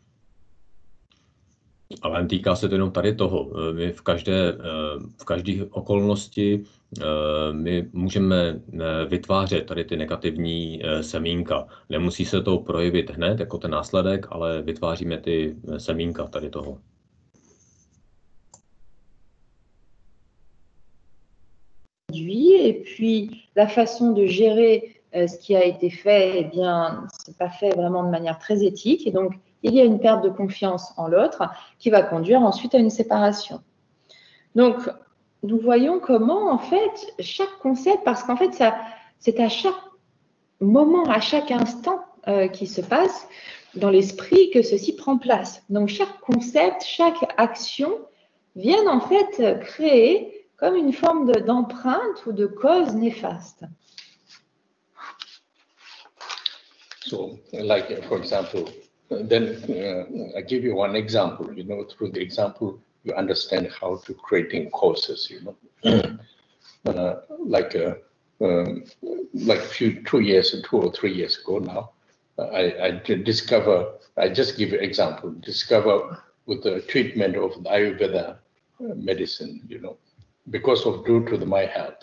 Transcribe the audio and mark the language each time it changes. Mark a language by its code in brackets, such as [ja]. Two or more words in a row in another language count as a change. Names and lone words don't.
[cs] Ale týká se to jenom tady toho. My v každé okolnosti my můžeme vytvářet tady ty negativní semínka. Nemusí se to projevit hned jako ten následek, ale vytváříme ty semínka tady toho. [fr] Et puis la façon de gérer ce qui a été fait, eh bien, c'est pas fait vraiment de manière très éthique. Et donc, il y a une perte de confiance en l'autre qui va conduire ensuite à une séparation. Donc, nous voyons comment, en fait, chaque concept, parce qu'en fait, c'est à chaque moment, à chaque instant qui se passe dans l'esprit que ceci prend place. Donc, chaque concept, chaque action viennent en fait créer comme une forme d'empreinte ou de cause néfaste. [en] So, like, for example, then I give you one example, through the example, you understand how to creating causes, like 2 or 3 years ago now, I just give you an example, discover with the treatment of the Ayurveda medicine, because of due to my health.